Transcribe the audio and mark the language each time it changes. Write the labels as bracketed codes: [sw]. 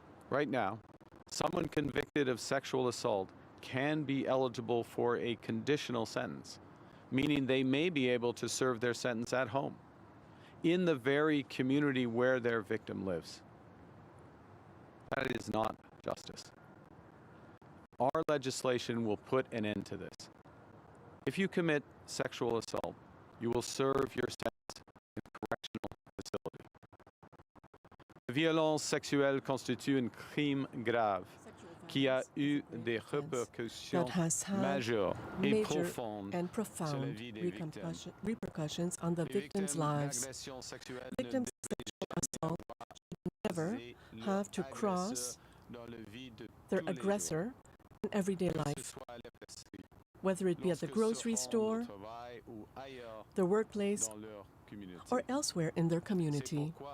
[en] Right now, someone convicted of sexual assault can be eligible for a conditional sentence, meaning they may be able to serve their sentence at home, in the very community where their victim lives. That is not justice. Our legislation will put an end to this. If you commit sexual assault, you will serve your sentence in a correctional facility. [fr] La violence sexuelle constitue un crime grave qui a eu des répercussions majeures et profondes sur la vie des victimes. [en] Repercussions on the victims' lives. Victims of sexual assault should never have to cross their aggressor in everyday life, whether it be at the grocery store, their workplace, or elsewhere in their community.